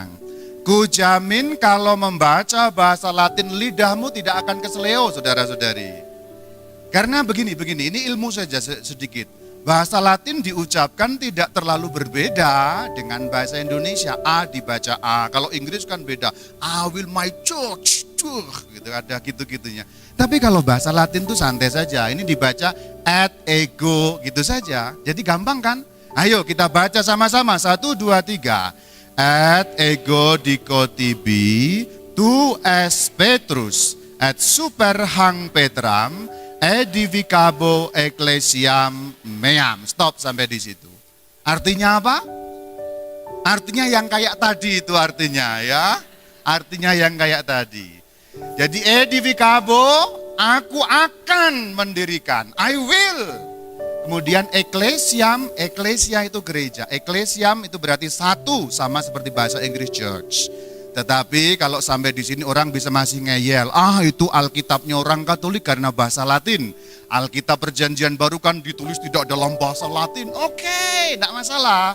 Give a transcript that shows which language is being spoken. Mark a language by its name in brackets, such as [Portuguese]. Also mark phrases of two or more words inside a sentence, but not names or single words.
[Indonesian] Kujamin kalau membaca bahasa Latin lidahmu tidak akan keseleo saudara-saudari. Karena begini, ini ilmu saja sedikit. Bahasa Latin diucapkan tidak terlalu berbeda dengan bahasa Indonesia. A dibaca A, kalau Inggris kan beda. [English] I will my church, [Indonesian] gitu ada gitu-gitunya. Tapi kalau bahasa Latin tuh santai saja. Ini dibaca [Latin] ad ego [Indonesian] gitu saja. Jadi gampang kan? Ayo kita baca sama-sama. 1, 2, 3. [Latin] Ad ego dicotibi tu es Petrus et super hang Petram edificabo ecclesiam meam. [Indonesian] Stop sampai di situ. Artinya apa? Artinya yang kayak tadi itu artinya ya. Artinya yang kayak tadi. Jadi edificabo, aku akan mendirikan. [English] I will. [Indonesian] Kemudian ecclesiam, ecclesia itu gereja. Ecclesiam itu berarti satu, sama seperti bahasa Inggris church. Tetapi kalau sampai di sini orang bisa masih ngeyel, itu Alkitabnya orang Katolik karena bahasa Latin. Alkitab Perjanjian Baru kan ditulis tidak dalam bahasa Latin. Oke, tidak masalah.